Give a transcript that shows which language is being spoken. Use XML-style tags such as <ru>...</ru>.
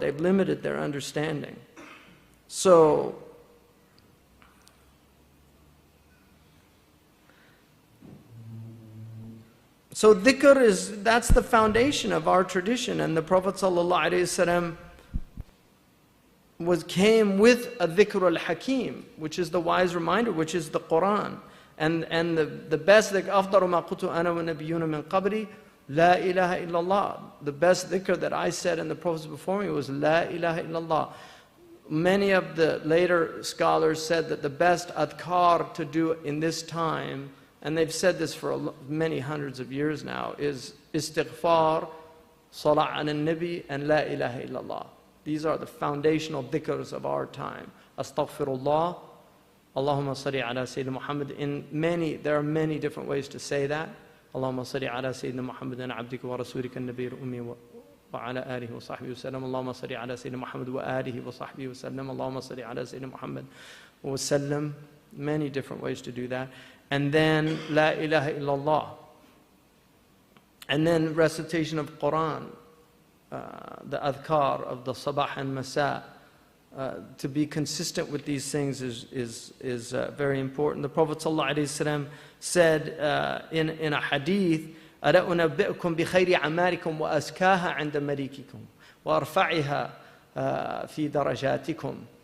<en>They've limited their understanding. So dhikr that's the foundation of our tradition. And the Prophet ﷺ came with a dhikr al-hakim, which is the wise reminder, which is the Quran. And the best dhikr,</en> <ar>أَفْضَرُ مَا قُلْتُ أَنَا وَالنَّبِيُّونَ مِنْ قَبْلِي لَا إِلَهَ إِلَّا اللَّهِ.</ar> <en>The best dhikr that I said and the prophets before me was</en> <ar>لَا إِلَهَ إِلَّا اللَّهِ.</ar> <en>Many of the later scholars said that the best adhkar to do in this time, and they've said this for many hundreds of years now, is istighfar, salah ala nabi, and la ilaha illallah. These are the foundational dhikrs of our time. Astaghfirullah,</en> <ar>Allahumma salli ala Sayyidina Muhammad.</ar> <en>There are many different ways to say that.</en> <ar>اللهم صل على سيدنا محمد عبدك ورسولك النبي الأمي وعلى آله وصحبه وسلم. اللهم صل على سيدنا محمد وآله وصحبه وسلم. اللهم صل على سيدنا محمد وسلم.</ar> <en>Many different ways to do that. And then La ilaha illallah. And then recitation of Quran, the adhkar of the sabah and masa. To be consistent with these things is very important. The Prophet ﷺ said in a hadith,</en> <ar>أَلَا أُنَبِّئُكُمْ بِخَيْرِ عَمَالِكُمْ وَأَزْكَاهَا عِنْدَ مَلِيكِكُمْ وَأَرْفَعِهَا فِي دَرَجَاتِكُمْ.</ar>